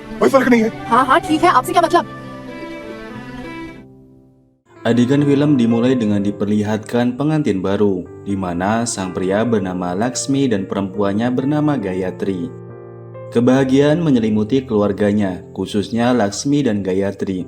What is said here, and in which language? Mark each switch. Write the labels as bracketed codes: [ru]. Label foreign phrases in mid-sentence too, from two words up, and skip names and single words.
[hi] फर्क नहीं है। हाँ हाँ ठीक है, आपसे क्या मतलब। [id] Adegan film dimulai dengan diperlihatkan pengantin baru, di mana sang pria bernama Laksmi dan perempuannya bernama Gayatri. Kebahagiaan menyelimuti keluarganya, khususnya Laksmi dan Gayatri.